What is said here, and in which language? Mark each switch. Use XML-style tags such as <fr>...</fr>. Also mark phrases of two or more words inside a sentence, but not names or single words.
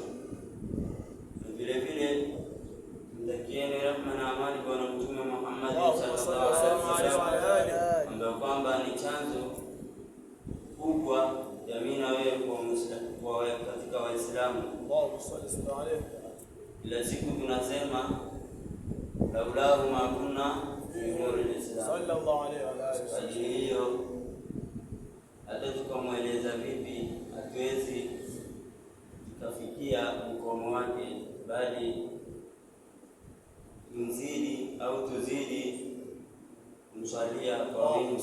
<sw>Vile vile mtakieni rehema na amani kwa Mtume Muhammad</sw> <ar>صلى الله عليه وسلم,</ar> <sw>ambaye kwamba ni chanzo kubwa ya mimi na wewe kwa Muislamu, kwa katika Waislamu.</sw> <ar>الله صلى الله عليه.</ar> <sw>Kila siku tunasema</sw> <ar>لولاه ما كنا في نور الإسلام صلى الله عليه وآله.</ar> <sw>Kwa hiyo hata tukamweleza vipi hatuwezi tukafikia mkomo wake, bali tuzidi au tuzidi kumswalia kwa wingi.</sw>